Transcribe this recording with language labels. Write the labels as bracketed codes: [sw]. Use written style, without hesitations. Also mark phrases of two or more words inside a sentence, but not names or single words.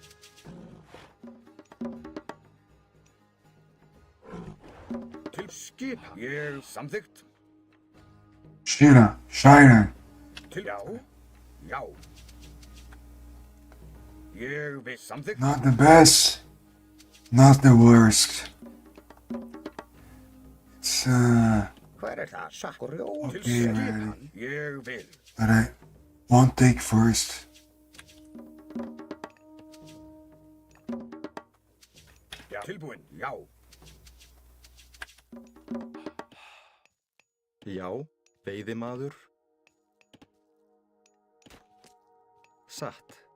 [is] Til skipa. Ég samþykkt. China. Til já. Ég vil samþykkt. [en] Not the best, not the worst. It's [is] Hver er það? Sakkurjó. Til [en] okay, [is] skipan. [en] man. [is] Ég vil. [en] But I won't take first. [is] Já. Tilbúin, já. Já, veiðimaður. Satt.